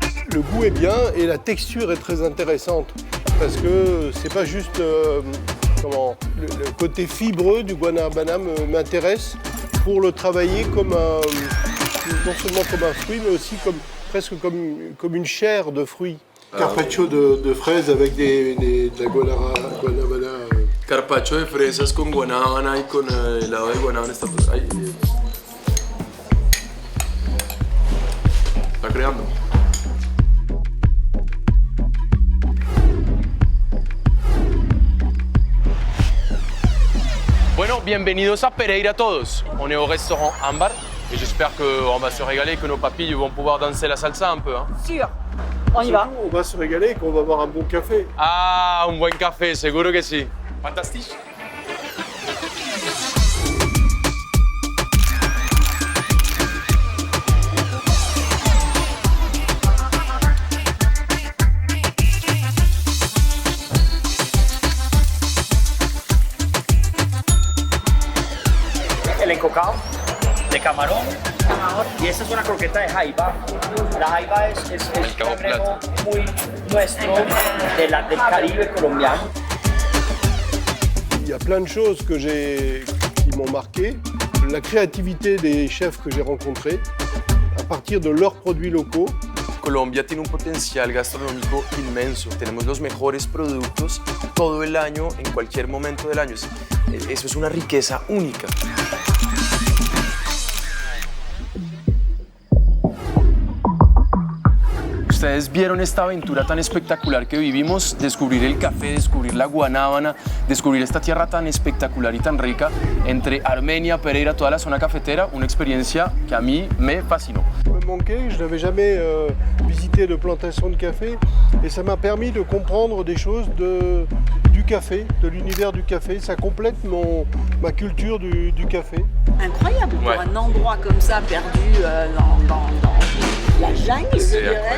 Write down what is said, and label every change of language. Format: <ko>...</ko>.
<fr>Le goût est bien et la texture est très intéressante parce que c'est pas juste le côté fibreux du guanabana m'intéresse pour le travailler comme non seulement comme un fruit mais aussi presque comme une chair de fruit. Carpaccio de fraises avec de la guanabana.</fr> <es>Carpaccio de fresas con guanábana y con helado de guanábana. Está creando. Bueno, bienvenidos a Pereira todos.</es> <fr>On est au restaurant Ambar et j'espère qu'on va se régaler et que nos papilles vont pouvoir danser la salsa un peu. Hein. Sûr, on y va. On va se régaler et qu'on va boire un bon café.</fr> <es>Ah, un buen café, seguro que sí.</es> <fr>Fantastique.</fr> <es>cocao, de camarón. Y esta es una croqueta de jaiba. La jaiba es un cangrejo muy nuestro del Caribe colombiano.</es> <fr>Il y a plein de choses qui m'ont marqué. La créativité des chefs que j'ai rencontrés, à partir de leurs produits locaux.</fr> <es>Colombia tiene un potencial gastronómico inmenso. Tenemos los mejores productos todo el año, en cualquier momento del año. Eso es una riqueza única. Ustedes vieron esta aventura tan espectacular que vivimos, descubrir el café, descubrir la guanábana, descubrir esta tierra tan espectacular y tan rica entre Armenia, Pereira, toda la zona cafetera, una experiencia que a mí me fascinó.</es> <fr>Me manquait, je n'avais jamais visité de plantation de café et ça m'a permis de comprendre des choses du café, de l'univers du café. Ça complète ma culture du café. Incroyable pour un endroit comme ça perdu dans la jungle, je dirais.</fr>